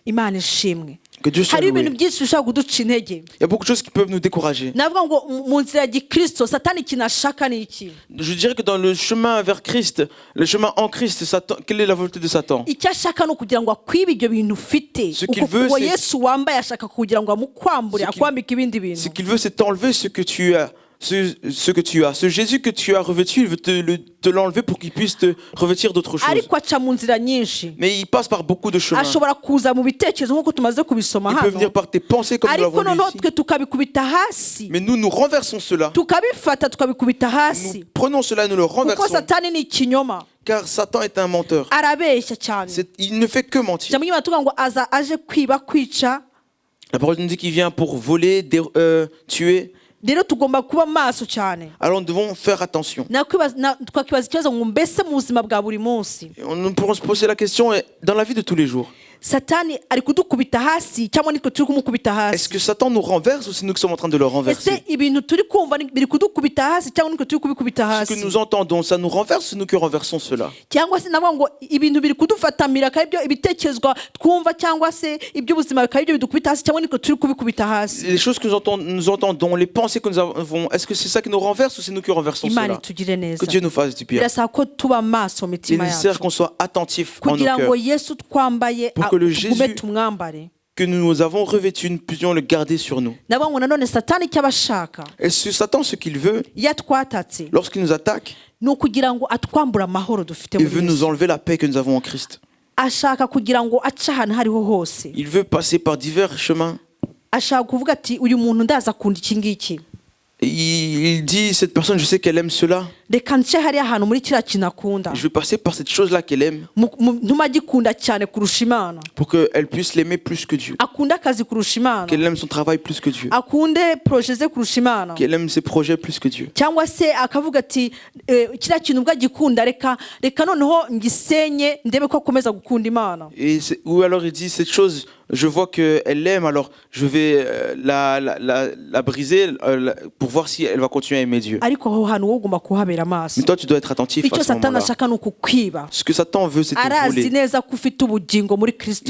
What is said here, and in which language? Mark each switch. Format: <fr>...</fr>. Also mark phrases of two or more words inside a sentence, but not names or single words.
<rw>imana ishimwe.</rw> <fr>Que Dieu soit</fr> <rw>hari ibintu</rw> <fr>loué.</fr> <rw>byinshi bishobora kuduca intege.</rw> <fr>Il y a beaucoup de choses qui peuvent nous décourager.</fr> <rw>navuga ngo mu nzira ya gikristo satani ikintu ashaka ni iki?</rw> <fr>Je dirais que dans le chemin vers Christ, le chemin en Christ, Satan, quelle est la volonté de Satan?</fr> <rw>icyo ashaka ni ukugira ngo akwibe ibyo bintu ufite.</rw> <fr>Ce qu'il veut,</fr> <rw>uko</rw> <fr>c'est-</fr> <rw>yesu wambaye ashaka kugira ngo amukwambure</rw> <fr>Ce qu'il-</fr> <rw>akwambike ibindi</rw> <fr>Ce</fr> <rw>bintu.</rw> <fr>qu'il veut, c'est t'enlever ce que tu as ce que tu as. Ce Jésus que tu as revêtu, il veut te l'enlever pour qu'il puisse te revêtir d'autres choses.</fr> <rw>ariko aca mu nzira nyinshi.</rw> <fr>Mais il passe par beaucoup de chemins.</fr> <rw>ashobora kuza mu bitekerezo nk'uko tumaze kubisoma</rw> <fr>Il peut venir</fr> <rw>hano,</rw> <fr>par tes pensées comme nous</fr> <rw>ariko</rw> <fr>l'avons lu</fr> <rw>noneho</rw> <fr>ici.</fr> <rw>twe tukabikubita hasi,</rw> <fr>Mais nous renversons cela.</fr> <rw>tukabifata tukabikubita</rw> <fr>Nous</fr> <rw>hasi,</rw> <fr>prenons cela et nous le</fr> <rw>kuko</rw> <fr>renversons.</fr> <rw>satani ni ikinyoma,</rw> <fr>Car Satan est un menteur.</fr> <rw>arabeshya cyane.</rw> <fr>Il ne fait que mentir.</fr> <rw>ijambo ry'Imana tuvuga ngo aza aje kwiba, kwica.</rw> <fr>La parole nous dit qu'il vient pour voler, tuer.</fr> <rw>rero tugomba kuba maso cyane.</rw> <fr>Alors nous devons faire attention.</fr> <rw>Twakibaza ikibazo ngo mbese mu buzima bwa buri munsi</rw> <fr>Et nous pourrons se poser la question, dans la vie de tous les jours,</fr> <rw>satani ari kudukubita hasi cyangwa nitwe turi kumukubita</rw> <fr>est-ce</fr> <rw>hasi?</rw> <fr>que Satan nous renverse ou c'est nous qui sommes en train de le</fr> <rw>ese</rw> <fr>renverser?</fr> <rw>ibintu turi kumva biri kudukubita hasi cyangwa nitwe turi kubikubita</rw> <fr>Ce que</fr> <rw>hasi?</rw> <fr>nous entendons, ça nous renverse, c'est nous qui renversons cela.</fr> <rw>cyangwa se navuga ngo ibintu biri kudufatamira akaba ibyo ibitekerezwa twumva, cyangwa se iby'ubuzima bikaba ibyo bidukubita hasi cyangwa nitwe turi kubikubita hasi?</rw> <fr>Les choses que nous entendons, les pensées que nous avons, est-ce que c'est ça qui nous renverse ou c'est nous qui renversons</fr> <rw>imana</rw> <fr>cela?</fr> <rw>itugire neza.</rw> <fr>Que Dieu nous fasse du bien.</fr> <rw>birasaba ko tuba maso mu</rw> <fr>Il est</fr> <rw>mitima</rw> <fr>nécessaire</fr> <rw>yacu</rw> <fr>qu'on soit attentif en nos</fr> <rw>kugira ngo</rw> <fr>cœurs.</fr> <rw>yesu twambaye</rw> <fr>Pour que le</fr> <rw>tugume</rw> <fr>Jésus-</fr> <rw>tumwambare.</rw> <fr>Que nous avons revêtu, nous puissions le garder sur nous.</fr> <rw>navuga ngo nanone satani icyo aba ashaka</rw> <fr>Et Satan, ce qu'il veut,</fr> <rw>iyo atwatatse</rw> <fr>lorsqu'il nous attaque,</fr> <rw>ni ukugira ngo atwambure amahoro dufite</rw> <fr>il</fr> <rw>muri</rw> <fr>veut nous</fr> <rw>Yesu.</rw> <fr>enlever la paix que nous avons en Christ.</fr> <rw>ashaka kugira ngo ace ahantu aho ariho hose.</rw> <fr>Il veut passer par divers chemins.</fr> <rw>ashaka kuvuga ati uyu muntu ndaza akunda iki ngiki,</rw> <fr>Et il dit, cette personne, je sais qu'elle aime cela.</fr> <rw>reka nce hariya ahantu muri kiriya kintu akunda,</rw> <fr>Je vais passer par cette chose-là qu'elle aime</fr> <rw>ntuma agikunda cyane kurusha Imana,</rw> <fr>pour qu'elle puisse l'aimer plus que Dieu.</fr> <rw>akunde akazi kurusha Imana,</rw> <fr>Qu'elle aime son travail plus que Dieu.</fr> <rw>akunde proje ze kurusha Imana,</rw> <fr>Qu'elle aime ses projets plus que Dieu.</fr> <rw>cyangwa se akavuga ati kiriya kintu ubwo agikunda, reka noneho ngisenye ndebe ko akomeza gukunda Imana.</rw> <fr>Ou alors il dit, cette chose, je vois qu'elle l'aime, alors je vais la briser pour voir si elle va continuer à aimer Dieu.</fr> <rw>ariko aho hantu wowe ugomba kuhabera amaso.</rw> <fr>Mais toi, tu dois être attentif</fr> <rw>icyo</rw> <fr>à ce</fr> <rw>satani</rw> <fr>moment-là.</fr> <rw>ashaka ni ukukwiba.</rw> <fr>Ce que Satan veut, c'est te</fr> <rw>arazi</rw> <fr>voler.</fr> <rw>neza ko ufite ubugingo muri Kristo</rw>